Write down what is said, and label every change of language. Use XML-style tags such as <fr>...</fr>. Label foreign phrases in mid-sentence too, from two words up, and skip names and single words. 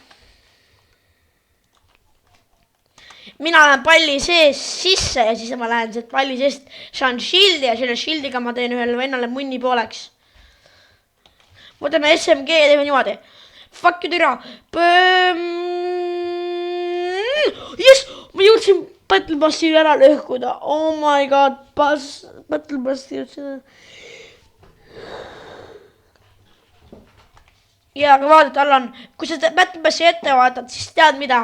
<et>Mina lähen palli sees sisse ja siis ma lähen sealt palli seest, saan shield'i ja selle shield'iga ma teen ühele vennale munni pooleks. Võtame SMG ja teeme niimoodi.</et> <en>Fuck you türa.</en> <et>Yes, ma jõudsin Battle Passi ära lõhkuda.</et> <en>Oh my god,</en> <et>Battle Passi jõudsin. Ja, aga vaata, tal on, kui sa Battle Passi ette vaatad, siis tead mida?</et>